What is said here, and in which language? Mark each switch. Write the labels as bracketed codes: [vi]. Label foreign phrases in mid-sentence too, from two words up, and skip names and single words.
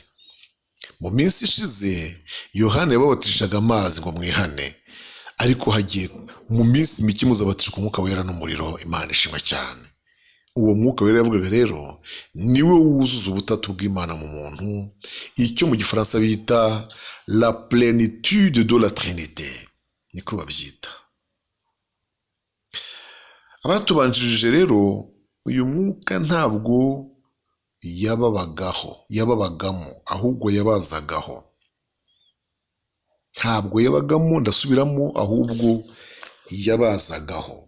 [rw] Mu minsi ishize Yohana yababatirishaga amazi ngo mwihane, ariko hagiye mu minsi mike muzabatishwa umwuka wera n'umuriro. Imana ishimwe cyane. Uwo mwuka wera yavugaga rero niwe wuzuza ubutatu bw'Imana mu muntu, icyo mu Gifaransa bita [fr] la plénitude de la Trinité, [rw] niko babyita. Abatubanjirije rero uyu mwuka ntabwo yababagamo, ahubwo yabazagaho. Ntabwo yabagamo, ndasubiramo, ahubwo yabazagaho.